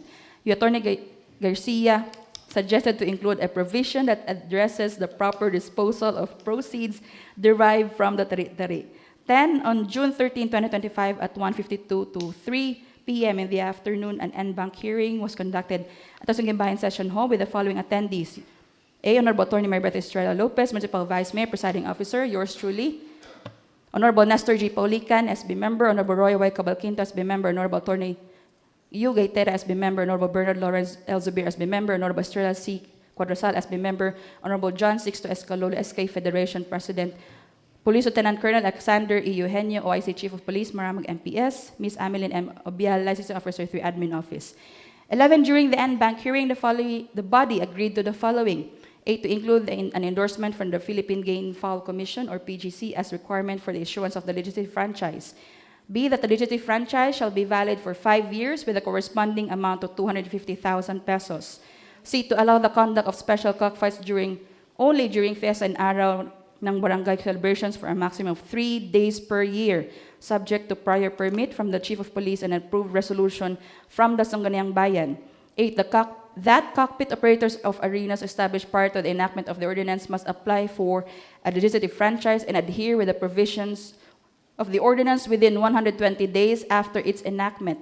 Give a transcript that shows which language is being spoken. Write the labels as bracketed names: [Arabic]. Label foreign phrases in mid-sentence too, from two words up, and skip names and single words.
[English] Attorney Garcia suggested to include a provision that addresses the proper disposal of proceeds derived from the tari-tari. 10. On June 13, 2025 at 1:52 to 3 p.m. in the afternoon, an en banc hearing was conducted at the Sangguniang Bayan Session Hall with the following attendees. A. Honorable Attorney Maribeth Estrella Lopez, Municipal Vice Mayor, Presiding Officer, yours truly. Honorable Nestor G. Paulican, SB Member. Honorable Roy Y. Cabalquinto, SB Member. Honorable Attorney Yu Gaytera, SB Member. Honorable Bernard Lawrence L. Zubir, SB Member. Honorable Estrella C. Cuadrasal, SB Member. Honorable John Sixto Escalolo, SK Federation President. Police Lieutenant Colonel Alexander E. Eugenio, OIC Chief of Police, Maramag MPS. Ms. Ameline M. Obial, Licensing Officer 3, Admin Office. 11. During the en banc hearing, the body agreed to the following. A. To include an endorsement from the Philippine Game Foul Commission, or PGC, as requirement for the issuance of the legislative franchise. B. That the legislative franchise shall be valid for 5 years with a corresponding amount of 250,000 pesos. C. To allow the conduct of special cockfights only during Fiesta and [Filipino] Araw ng barangay [English] celebrations for a maximum of 3 days per year, subject to prior permit from the Chief of Police and approved resolution from the Sangguniang Bayan. 8. That cockpit operators of arenas established prior to the enactment of the ordinance must apply for a legislative franchise and adhere with the provisions of the ordinance within 120 days after its enactment.